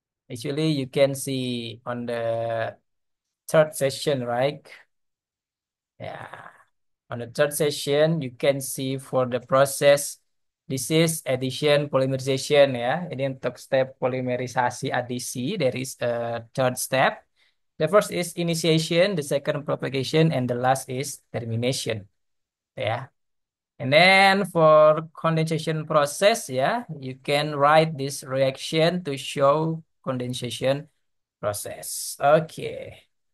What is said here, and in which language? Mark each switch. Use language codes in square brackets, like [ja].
[en] Actually, you can see on the third session, right? Yeah. On the third session, you can see for the process, this is addition polymerization ya. [id] Ini untuk step polimerisasi adisi. [en] There is a third step. The first is initiation, the second propagation, and the last is termination. Ya. And then for condensation process ya, you can write this reaction to show condensation process. Okay.